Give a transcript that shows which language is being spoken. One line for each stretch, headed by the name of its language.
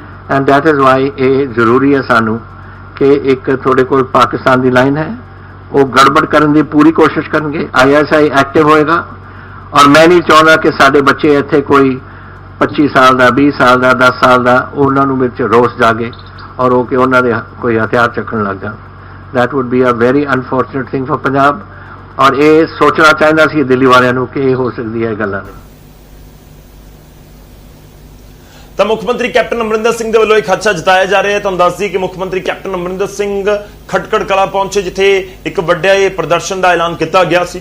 English: and that is why
Punjabi: ਇਹ ਜ਼ਰੂਰੀ ਹੈ ਸਾਨੂੰ ਕਿ ਇੱਕ ਤੁਹਾਡੇ ਕੋਲ ਪਾਕਿਸਤਾਨ ਦੀ ਲਾਈਨ ਹੈ, ਉਹ ਗੜਬੜ ਕਰਨ ਦੀ ਪੂਰੀ ਕੋਸ਼ਿਸ਼ ਕਰਨਗੇ। ISI ਐਕਟਿਵ ਹੋਏਗਾ ਔਰ ਮੈਂ ਨਹੀਂ ਚਾਹੁੰਦਾ ਕਿ ਸਾਡੇ ਬੱਚੇ ਇੱਥੇ ਕੋਈ 25 ਸਾਲ ਦਾ, 20 ਸਾਲ ਦਾ, 10 ਸਾਲ ਦਾ ਉਹਨਾਂ ਨੂੰ ਵਿੱਚ ਰੋਸ ਜਾਗੇ ਔਰ ਉਹ ਕਿ ਉਹਨਾਂ ਦੇ ਕੋਈ ਹਥਿਆਰ ਚੱਕਣ ਲੱਗ ਜਾਣ।
English: that would be a very unfortunate thing for Punjab।
Punjabi: ਔਰ ਇਹ ਸੋਚਣਾ ਚਾਹੀਦਾ ਸੀ ਦਿੱਲੀ ਵਾਲਿਆਂ ਨੂੰ ਕਿ ਇਹ ਹੋ ਸਕਦੀ ਹੈ ਗੱਲਾਂ ਨੇ। ਤਾਂ ਮੁੱਖ ਮੰਤਰੀ ਕੈਪਟਨ ਅਮਰਿੰਦਰ ਸਿੰਘ ਦੇ ਵੱਲੋਂ ਇੱਕ ਖਦਸ਼ਾ ਜਤਾਇਆ ਜਾ ਰਿਹਾ ਹੈ। ਤੁਹਾਨੂੰ ਦੱਸ ਦਈਏ ਕਿ ਮੁੱਖ ਮੰਤਰੀ ਕੈਪਟਨ ਅਮਰਿੰਦਰ ਸਿੰਘ ਖਟਕੜ ਕਲਾਂ ਪਹੁੰਚੇ, ਜਿੱਥੇ ਇੱਕ ਵੱਡਾ ਇਹ ਪ੍ਰਦਰਸ਼ਨ ਦਾ ਐਲਾਨ ਕੀਤਾ ਗਿਆ ਸੀ।